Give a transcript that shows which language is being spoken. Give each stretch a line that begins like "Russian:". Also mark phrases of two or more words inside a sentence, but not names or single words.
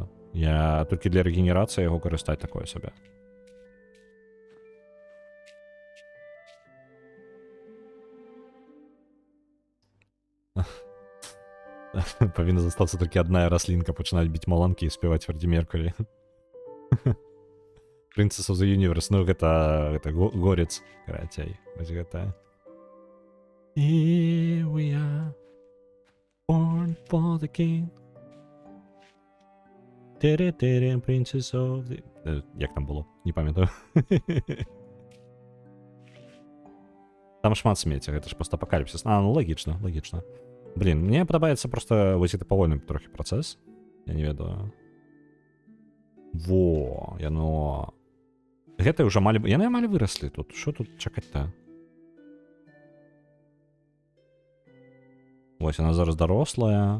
Belarusian: Я толькі для рэгенерацыі яго карыстаць такое сабе. Павінна застацца толькі адная раслінка, пачынаць біць маланкі і спяваць Фрэддзі Меркурі.
English: Princess of the Universe,
Belarusian: ну гэта горец, карацей. Вось гэта.
English: Here we are, born for the king. Тере-тере, princess of the...
Ukrainian: Як там було? Не пам'ятаю.
Belarusian: Там шмат смеці, гэта ж постапокаліпсис. Ну лагічна, лагічна. Блін, мне падабаецца просто вось гэты павольны трохі працэс. Я не ведаю. Во, яно... Гэта ўжо амаль... Яны амаль выраслі тут. Што тут чакаць-то? Вось, яна зараз дарослая.